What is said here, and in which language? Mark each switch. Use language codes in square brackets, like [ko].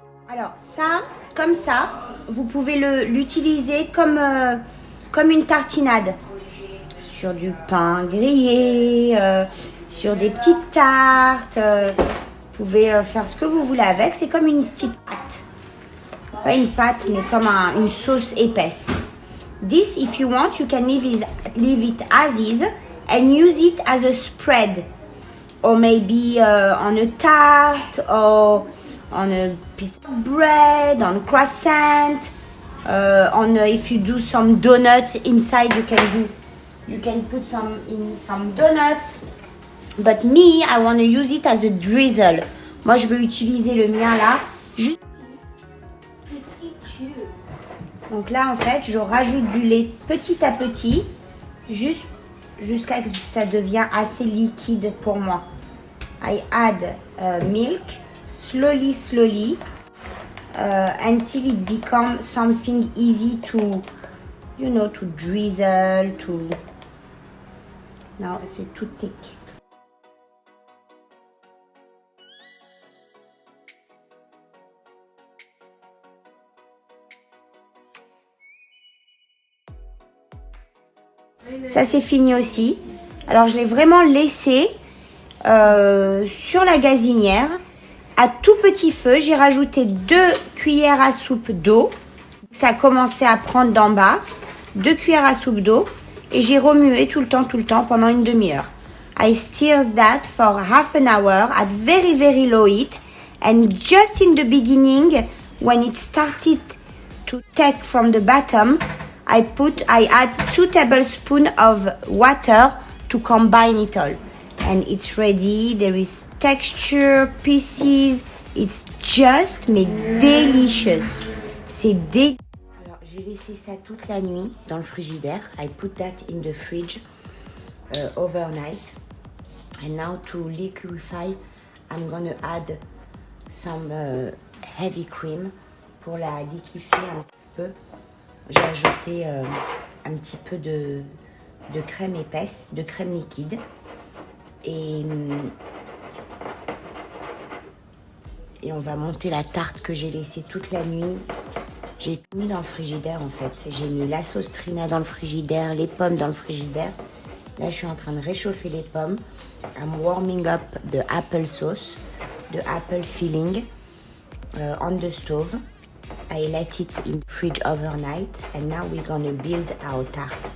[fr] Alors ça, comme ça, vous pouvez l'utiliser comme une tartinade. Sur du pain grillé, sur des petites tartes. Vous pouvez faire ce que vous voulez avec. C'est comme une petite pâte. Pas une pâte, mais comme une sauce épaisse. [en] This, if you want, you can leave it as is and use it as a spread. Or maybe on a tart, or on a piece of bread, on croissant, if you do some donuts inside, you can put some donuts. But me, I want to use it as a drizzle. [fr] Moi, je veux utiliser le mien là. Juste. Donc là, en fait, je rajoute du lait petit à petit, jusqu'à ce que ça devient assez liquide pour moi. [en] I add milk. Slowly, until it becomes something easy to drizzle, [fr] Non, c'est tout [en] thick. [fr] Ça, c'est fini aussi. Alors, je l'ai vraiment laissé sur la gazinière. À tout petit feu, j'ai rajouté 2 cuillères à soupe d'eau. Ça a commencé à prendre d'en bas. 2 cuillères à soupe d'eau. Et j'ai remué tout le temps pendant une demi-heure. [en] I stirred that for half an hour at very low heat. And just in the beginning, when it started to take from the bottom, I add 2 tablespoons of water to combine it all. And it's ready. There is texture, pieces. It's just mais delicious. [fr] C'est délicieux. Alors, j'ai laissé ça toute la nuit dans le frigidaire. [en] I put that in the fridge overnight. And now to liquefy, I'm gonna add some heavy cream [fr] pour la liquéfier un petit peu. J'ai ajouté un petit peu de crème épaisse, de crème liquide. Et on va monter la tarte que j'ai laissée toute la nuit. J'ai tout mis dans le frigidaire en fait. J'ai mis la sauce trina dans le frigidaire, les pommes dans le frigidaire. Là, je suis en train de réchauffer les pommes. [en] I'm warming up the apple sauce, the apple filling on the stove. I let it in fridge overnight and now we're gonna build our tart.